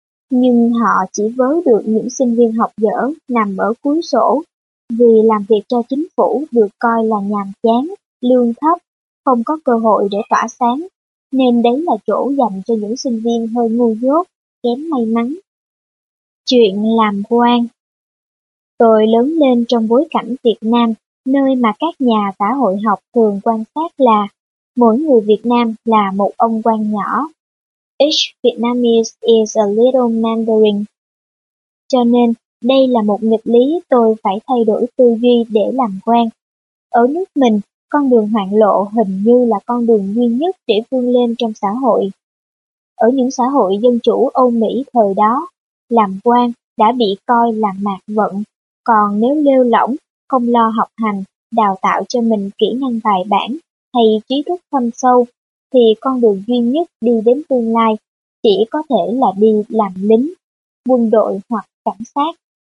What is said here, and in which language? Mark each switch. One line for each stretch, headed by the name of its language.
Vietnamese: Nhưng họ chỉ vớ được những sinh viên học dở nằm ở cuối sổ, vì làm việc cho chính phủ được coi là nhàm chán, lương thấp, không có cơ hội để tỏa sáng, nên đấy là chỗ dành cho những sinh viên hơi ngu dốt, kém may mắn. Chuyện làm quan. Tôi lớn lên trong bối cảnh Việt Nam, nơi mà các nhà xã hội học thường quan sát là mỗi người Việt Nam là một ông quan nhỏ.
English: Each Vietnamese is a little Mandarin.
Vietnamese: Cho nên, đây là một nghịch lý tôi phải thay đổi tư duy để làm quan. Ở nước mình, con đường hoạn lộ hình như là con đường duy nhất để vươn lên trong xã hội. Ở những xã hội dân chủ Âu Mỹ thời đó, làm quan đã bị coi là mạt vận, còn nếu lêu lỏng, không lo học hành, đào tạo cho mình kỹ năng bài bản hay trí thức thâm sâu, thì con đường duy nhất đi đến tương lai chỉ có thể là đi làm lính, quân đội hoặc cảnh sát.